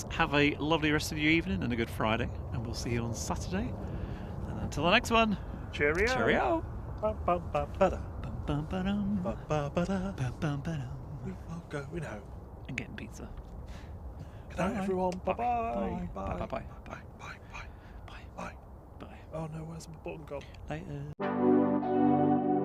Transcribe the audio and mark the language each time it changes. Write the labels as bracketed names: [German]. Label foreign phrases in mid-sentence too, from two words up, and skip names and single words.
[English] Have a lovely rest of your evening and a good Friday. And we'll see you on Saturday. And until the next one. Cheerio. Cheerio. Ba-ba-ba-ba-da. Bum-bum-ba-dum. Ba-ba-ba-da. Bum-bum-ba-dum. We are going home. And getting pizza. Good night, Bye. everyone. Bye. Bye-bye. Bye. Bye. Bye. Bye. Bye. Bye. Bye. Bye. Bye. Oh no, where's my button gone? Later.